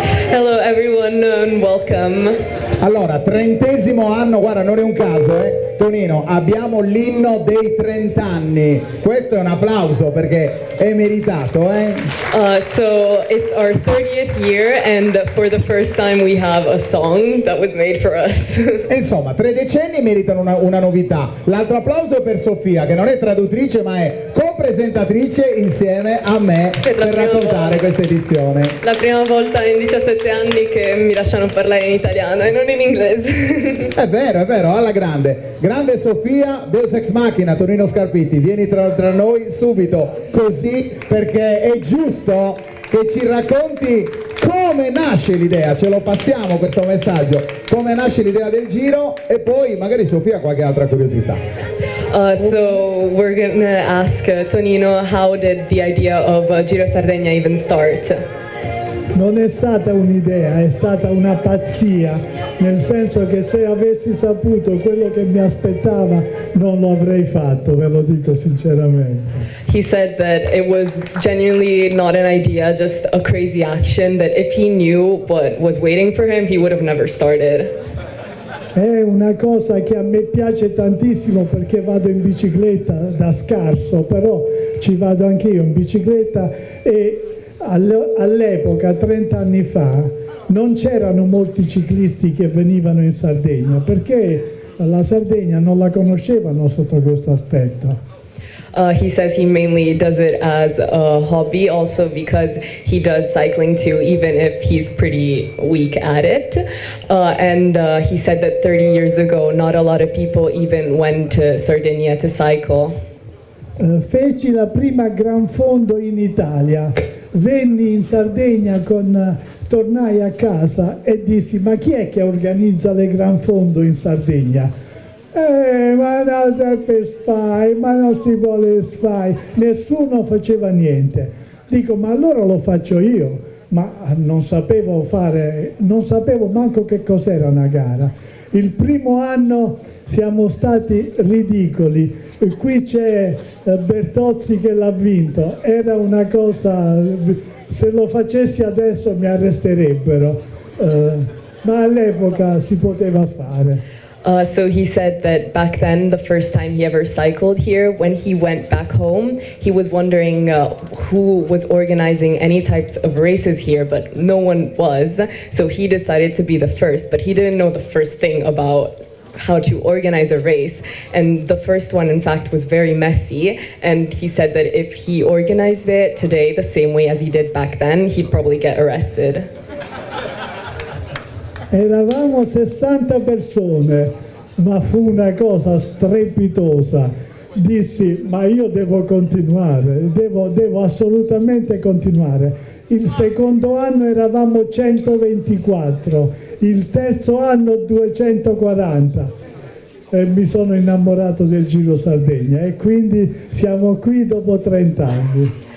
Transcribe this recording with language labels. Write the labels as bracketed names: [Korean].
[English] Hello everyone and welcome. [Italian] Allora, 30° anno, guarda, non è un caso, Tonino, abbiamo l'inno dei 30 anni. Questo è un applauso perché è meritato, [English] So it's our 30th year and for the first time we have a song that was made for us. [Italian] E insomma, 3 decenni meritano una novità. L'altro applauso è per Sofia, che non è traduttrice ma è co-presentatrice insieme a me per raccontare questa edizione. La prima volta in 17 anni che mi lasciano parlare in italiano e non in inglese. È vero, alla grande. Grande Sofia, Deus Ex Machina, Tonino Scarpitti, vieni tra noi subito, così, perché è giusto che ci racconti come nasce l'idea, ce lo passiamo questo messaggio, come nasce l'idea del giro e poi magari Sofia qualche altra curiosità. [English] So we're gonna ask Tonino, how did the idea of Giro Sardegna even start? [Italian] Non è stata un'idea, è stata una pazzia, nel senso che se avessi saputo quello che mi aspettava non lo avrei fatto, ve lo dico sinceramente. [English] He said that it was genuinely not an idea, just a crazy action, that if he knew what was waiting for him, he would have never started. [Italian] È una cosa che a me piace tantissimo perché vado in bicicletta da scarso, però ci vado anche io in bicicletta e all'epoca, 30 anni fa, non c'erano molti ciclisti che venivano in Sardegna perché la Sardegna non la conoscevano sotto questo aspetto. [English] He says he mainly does it as a hobby, also because he does cycling too, even if he's pretty weak at it. And he said that 30 years ago, not a lot of people even went to Sardinia to cycle. [Italian] Feci la prima Gran Fondo in Italia, venni in Sardegna tornai a casa e dissi: ma chi è che organizza le Gran Fondo in Sardegna? Ma no, per SPAI, ma non si vuole SPAI, nessuno faceva niente. Dico: ma allora lo faccio io, ma non sapevo manco che cos'era una gara. Il primo anno siamo stati ridicoli. Qui c'è Bertozzi che l'ha vinto, era una cosa, se lo facessi adesso mi arresterebbero, ma all'epoca si poteva fare. [English] So he said that back then, the first time he ever cycled here, when he went back home, he was wondering who was organizing any types of races here, but no one was. So he decided to be the first, but he didn't know the first thing about how to organize a race, and the first one in fact was very messy, and he said that if he organized it today the same way as he did back then, he'd probably get arrested. [Italian] Eravamo 60 persone, ma fu una cosa strepitosa. Dissi: ma io devo continuare, devo assolutamente continuare. Il secondo anno eravamo 124, il terzo anno 240 e mi sono innamorato del Giro Sardegna e quindi siamo qui dopo 30 anni.